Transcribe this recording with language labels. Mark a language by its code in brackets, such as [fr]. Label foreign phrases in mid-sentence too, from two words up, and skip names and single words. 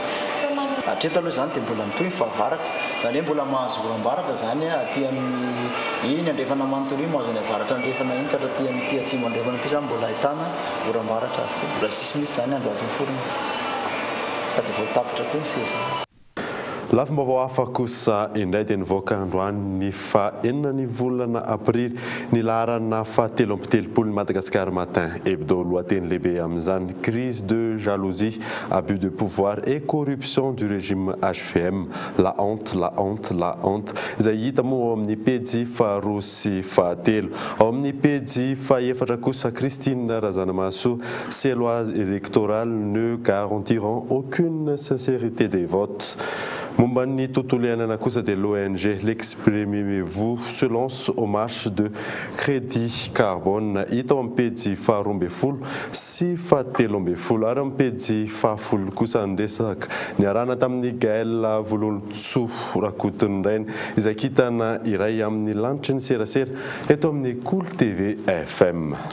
[mg] Hatreto aloha zany dia mbola mitohy fahavaratra zany hoe mbola mahazo oram-baratra zany aty amin'ny iny andrefana manontolo iny mahazo ny avaratra andrefana iny ka aty amin'ny ty atsimo andrefana ty zany mbola ahitana oram-baratra avokoa mbola sisy misy zany andro atin'ny forona ka dia vao tapitra koa ny seza. Lafim-baovao hafa kosa indray dia nivoaka androany ny faha-enina ny volana aprily ny laharana faha-telopitelopolo ny Madagascar Matin hebdo lohateny lehibe amin'izany [fr] crise de jalousie, abus de pouvoir et corruption du régime HVM, la honte, [mg] la honte, la honte izay hita moa ao amin'ny pejy faharoa sy fahatelo. Ao amin'ny pejy fahaefatra kosa Christine Razanamahasoa, [fr] ces lois électorales ne garantiront aucune sincérité des votes. [mg] Momba ny tontolo iainana kosa dia [fr] l'ONG l'exprimez-vous se lance aux marches de crédit carbone [mg] hita ao amin'ny pejy faharoa ambin'ny folo sy fahatelo ambin'ny folo ary amin'ny pejy fahafolo kosa niresaka niarahana tamin'ny Gaël Volontsou Rakotondrainy izay kitana iray amin'ny lanitry ny serasera eto amin'ny Cool TV FM.